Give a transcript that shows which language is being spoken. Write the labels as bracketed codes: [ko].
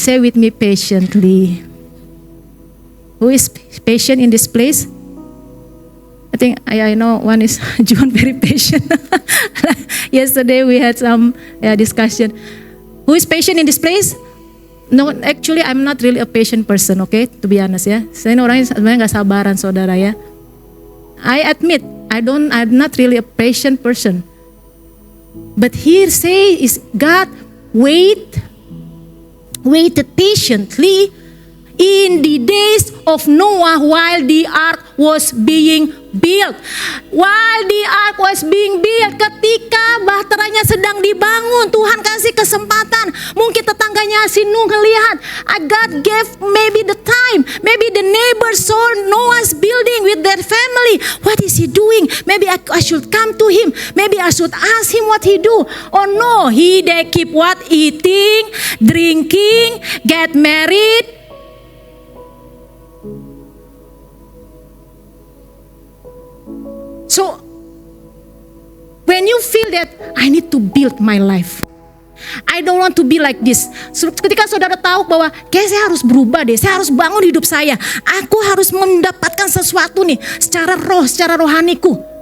[en] Say with me, patiently. Who is patient in this place? I think I know one is John, very patient. Yesterday we had some discussion. Who is patient in this place? No, actually I'm not really a patient person, okay? To be honest ya. [id] Saya ini orangnya sebenarnya nggak sabaran, saudara ya. [en] I admit, I'm not really a patient person. But here say is God waited patiently in the days of Noah while the ark was being built. While the ark was being built, [id] ketika bahteranya sedang dibangun, Tuhan kasih kesempatan. Mungkin tetangganya si Nuh ngelihat, [en] God gave maybe the time, maybe the neighbors saw Noah's building with their family. What is he doing? Maybe I should come to him. Maybe I should ask him what he do. Oh no, they keep what? Eating, drinking, get married. So, when you feel that I need to build my life, I don't want to be like this. [id] Ketika saudara tahu bahwa kayak saya harus berubah deh, saya harus bangun hidup saya, aku harus mendapatkan sesuatu nih secara roh, secara rohaniku.